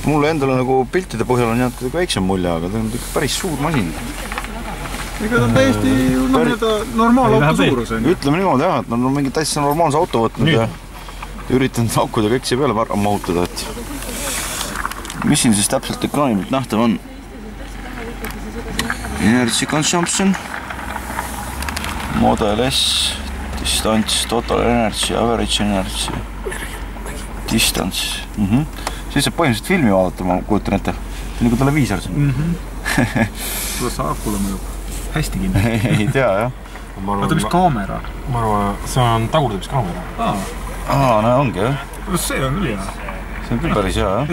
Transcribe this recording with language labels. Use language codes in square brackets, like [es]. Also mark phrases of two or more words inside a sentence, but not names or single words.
[et] Mulle endale nagu piltide põhjal on jäänud kuidagi väiksem mulje, aga ta on päris suur masin. Ega ta on täiesti normaalauto suurus. Ütleme niimoodi jah, et nad on mingi täitsa normaalse auto võtnud ja üritanud aukuda kõik siia peale mahutada, et mis siin siis täpselt ekraani pealt nähtav on? [en] Energy consumption, Model S, distance, total energy, average energy, distance. [et] Siis saab põhimõtteliselt filmi vaadata, ma kujutan ette. Nagu televiisor siin. Kuidas sa akule mõjub? Hästi kinni. Ei tea, jah. Aga mis kaamera? Ma arvan, see on tagurdamiskaamera. No ongi, jah. See on küll hea. See on küll päris hea, jah.